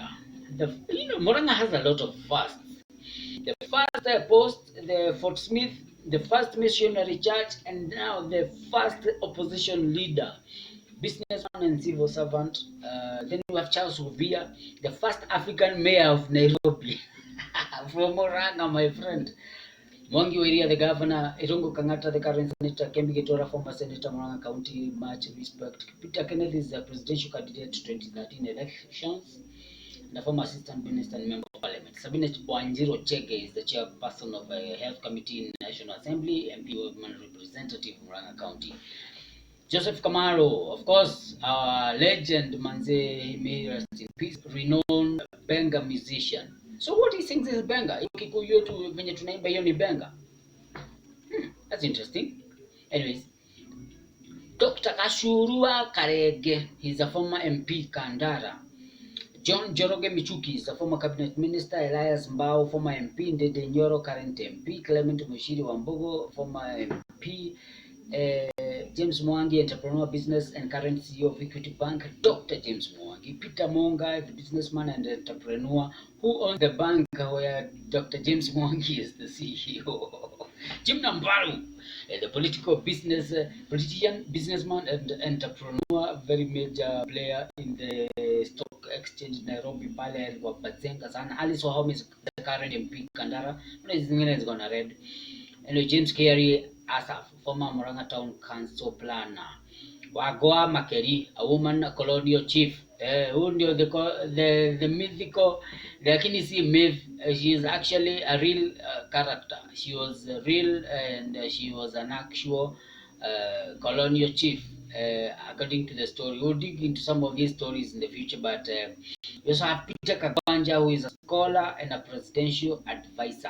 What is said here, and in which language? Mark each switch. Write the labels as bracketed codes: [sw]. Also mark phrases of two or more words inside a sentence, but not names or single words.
[en] Murang'A has a lot of firsts. The first post, the Fort Smith, the first missionary church, and now the first opposition leader, businessman and civil servant. Then we have Charles Ruvia, the first African mayor of Nairobi. From Murang'A, my friend. Mwangi Wairia, the governor. Irungu Kangata, the current senator. Kembi Getora, former senator, Murang'A County. Much respect. Peter Kenneth is the presidential candidate to 2013 elections. The former assistant minister and member of parliament. Sabine Wanjiro Chege is the chairperson of a health committee in the National Assembly, MP woman representative Murang'A County. Joseph Kamaro, of course, our legend, manze, may rest in peace, renowned Benga musician. So what he sings is Benga. [sw] Kikuyu tu venye tunaimba hiyo ni Benga. [en] That's interesting. Anyways, Dr. Kashurua Karege, he's a former MP Kandara. John Joroge Michuki is a former cabinet minister. Elias Mbao, former MP. Ndede Nyoro, current MP. Clement Mushiri Wambogo, former MP. James Mwangi, entrepreneur, business and current CEO of Equity Bank. Dr. James Mwangi. Peter Monga, the businessman and entrepreneur who owns the bank where Dr. James Mwangi is the CEO. Jim Nambaru, the politician, businessman and entrepreneur, very major player in the stock exchange Nairobi [sw] pale alikuwa Bazenga sana. [en] Alice Wahome is the current MP Kandara. [sw] Kuna zingine [en] is gonna red. And James Kerry Asaf, former Murang'A Town Council planner. Wagoa Makeri, a woman, a colonial chief. Who ndio the mythical, [sw] lakini si myth. [en] She is actually a real character. She was real and she was an actual colonial chief, according to the story. We'll dig into some of these stories in the future, but we also have Peter Kagwanja, who is a scholar and a presidential advisor.